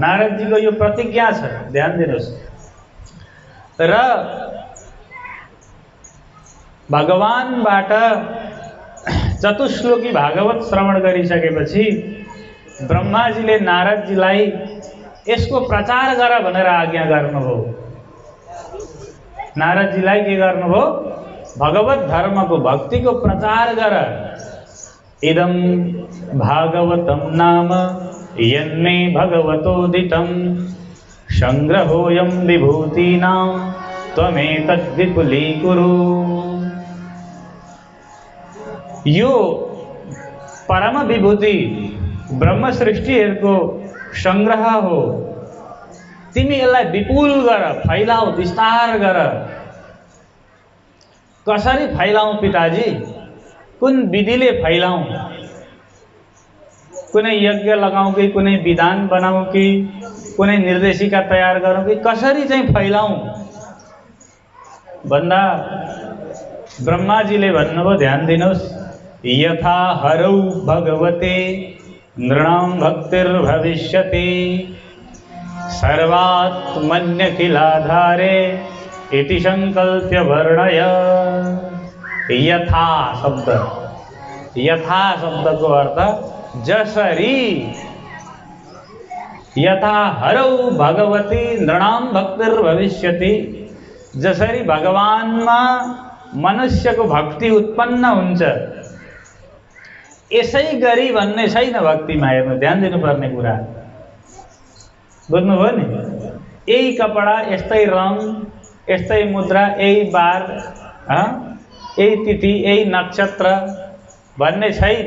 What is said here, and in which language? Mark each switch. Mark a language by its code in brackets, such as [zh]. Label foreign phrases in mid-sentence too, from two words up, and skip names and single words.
[ne] नारदजीको यो प्रतिज्ञा छ, ध्यान दिनुहोस्। र भगवानबाट चतुश्लोकी भागवत श्रवण गरिसकेपछि ब्रह्माजीले नारदजीलाई यसको प्रचार गर भनेर आज्ञा गर्नुभयो। नारदजीलाई के गर्नुभयो? भगवत धर्मको, भक्तिको प्रचार गर। [sa] इदं भागवतं नाम यन्मे भगवतोदितं संग्रहोऽयं विभूतीनां त्वमेतद्विपुलीकुरु। [ne] यो परम विभूति ब्रह्म सृष्टिहरूको संग्रह हो। तिमी यसलाई विपुल गर, फैलाऊ, विस्तार गर। कसरी फैलाऊ पिताजी? कुन विधिले फैलाऊ? कुनै यज्ञ लगाऊ कि कुनै विधान बनाऊ कि कुनै निर्देशिका तयार गरौँ कि कसरी चाहिँ फैलाऊ भन्दा ब्रह्माजीले भन्नुभयो, ध्यान दिनुहोस्, [sa] यथा हरौ भगवते नृणां भक्तिर्भविष्यति सर्वात्मन्यखिलाधारे इति संकल्प्य वर्णय। [ne] यथा शब्द, यथा शब्दको अर्थ जसरी। [sa] यथा हरौ भगवती नृणां भक्तिर्भविष्यति, [ne] जसरी भगवानमा मनुष्यको भक्ति उत्पन्न हुन्छ, यसै गरी भन्ने छैन भक्तिमा। हेर्नु, ध्यान दिनुपर्ने कुरा बुझ्नुभयो नि? यही कपडा, यस्तै रङ, यस्तै मुद्रा, यही बार, यही तिथि, यही नक्षत्र भन्ने छैन।